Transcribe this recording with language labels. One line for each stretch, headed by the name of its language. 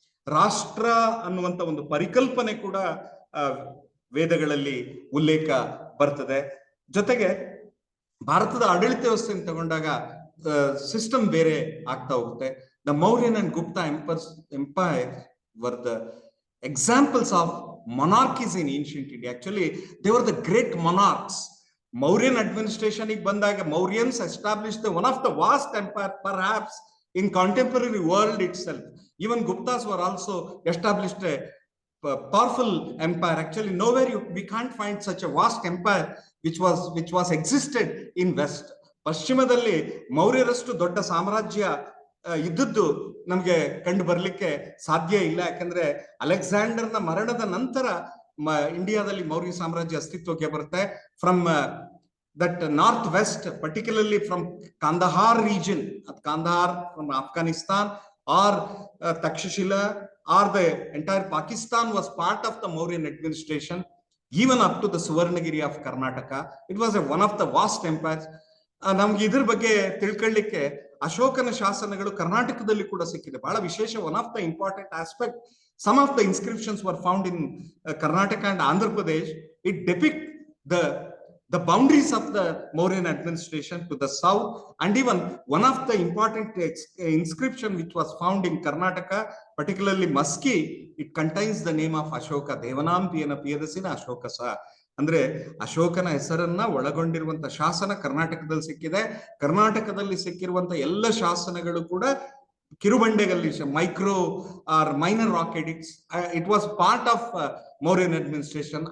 Kannada: ರಾಷ್ಟ್ರ ಅನ್ನುವಂತ ಒಂದು ಪರಿಕಲ್ಪನೆ ಕೂಡ ವೇದಗಳಲ್ಲಿ ಉಲ್ಲೇಖ ಬರ್ತದೆ. ಜೊತೆಗೆ ಭಾರತದ ಆಡಳಿತ ವ್ಯವಸ್ಥೆಯನ್ನು ತಗೊಂಡಾಗ ಸಿಸ್ಟಮ್ ಬೇರೆ ಆಗ್ತಾ ಹೋಗುತ್ತೆ.
English: The Mauryan and Gupta empire were the examples of monarchies in ancient India. Actually, they were the great monarchs. Mauryan administration
Kannada: ಬಂದಾಗ
English: Mauryans established one of the vast empire perhaps in contemporary world itself. Even Guptas were also established a powerful empire. Actually, nowhere we can't find such a vast empire which was existed in West.
Kannada: ಪಶ್ಚಿಮದಲ್ಲಿ ಮೌರ್ಯರಷ್ಟು ದೊಡ್ಡ ಸಾಮ್ರಾಜ್ಯ ಇದ್ದದ್ದು ನಮ್ಗೆ ಕಂಡು ಬರ್ಲಿಕ್ಕೆ ಸಾಧ್ಯ ಇಲ್ಲ. ಯಾಕಂದ್ರೆ ಅಲೆಕ್ಸಾಂಡರ್ನ ಮರಣದ ನಂತರ ಇಂಡಿಯಾದಲ್ಲಿ ಮೌರ್ಯ ಸಾಮ್ರಾಜ್ಯ ಅಸ್ತಿತ್ವಕ್ಕೆ ಬರುತ್ತೆ.
English: From that northwest, particularly from Kandahar region, Kandahar from Afghanistan, or Takshashila, or the entire Pakistan was part of the Mauryan administration, even up to the Suvarnagiri of Karnataka. It was one of the vast empires.
Kannada: ನಮ್ಗೆ ಇದ್ರ ಬಗ್ಗೆ ತಿಳ್ಕೊಳ್ಳಿಕ್ಕೆ ಅಶೋಕನ ಶಾಸನಗಳು ಕರ್ನಾಟಕದಲ್ಲಿ ಕೂಡ ಸಿಕ್ಕಿದೆ, ಬಹಳ ವಿಶೇಷ.
English: One of the important aspect, some of the inscriptions were found in Karnataka and Andhra Pradesh. It depict the boundaries of the Mauryan administration to the south, and even one of the important inscription which was found in Karnataka, particularly Maski, it contains the name of Ashoka.
Prakrit languages: Devanam Piyadasina Ashoka sa.
Kannada: ಅಂದ್ರೆ ಅಶೋಕನ ಹೆಸರನ್ನ ಒಳಗೊಂಡಿರುವಂತ ಶಾಸನ ಕರ್ನಾಟಕದಲ್ಲಿ ಸಿಕ್ಕಿದೆ. ಕರ್ನಾಟಕದಲ್ಲಿ ಸಿಕ್ಕಿರುವಂತ ಎಲ್ಲ ಶಾಸನಗಳು ಕೂಡ ಕಿರುಬಂಡೆಗಳಲ್ಲಿ,
English: Micro or minor rock edicts. It was part of Mauryan administration.